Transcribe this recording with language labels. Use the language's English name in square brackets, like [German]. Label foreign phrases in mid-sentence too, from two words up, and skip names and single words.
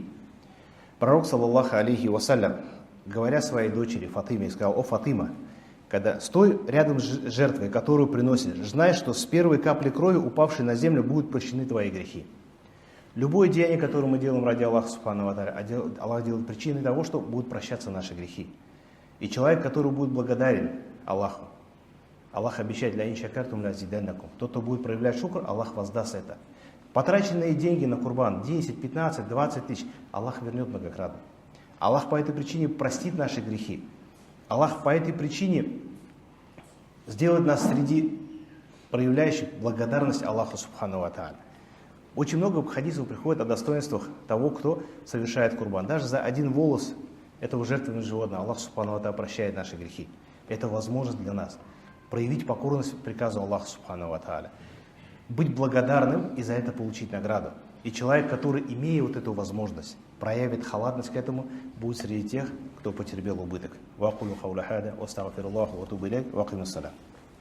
[Russian] Пророк, [Arabic] صلى الله عليه وسلم, [Russian] говоря своей дочери Фатиме, сказал: «О Фатима, когда стой рядом с жертвой, которую приносишь, знай, что с первой капли крови, упавшей на землю, будут прощены твои грехи». Любое деяние, которое мы делаем ради Аллаха [Arabic] سبحانه وتعالى, [Russian] Аллах делает причиной того, что будут прощаться наши грехи. И человек, который будет благодарен Аллаху, Аллах обещает: [Arabic] «لئن شكرتم لأزيدنكم». [Russian] Тот, кто будет проявлять шукр, Аллах воздаст это. Потраченные деньги на курбан, 10, 15, 20 тысяч, Аллах вернет многократно. Аллах по этой причине простит наши грехи. Аллах по этой причине сделает нас среди проявляющих благодарность Аллаху [Arabic] سبحانه وتعالى. [Russian] Очень много хадисов приходит о достоинствах того, кто совершает курбан. Даже за один волос этого жертвенного животного Аллах [Arabic] سبحانه وتعالى [Russian] прощает наши грехи. Это возможность для нас проявить покорность приказу Аллаха [Arabic] سبحانه وتعالى. [Russian] Быть благодарным и за это получить награду. И человек, который, имея вот эту возможность, проявит халатность к этому, будет среди тех, кто потерпел убыток. [Arabic] وأقول قولي هذا وأستغفر الله وأتوب إليه وأقم الصلاة.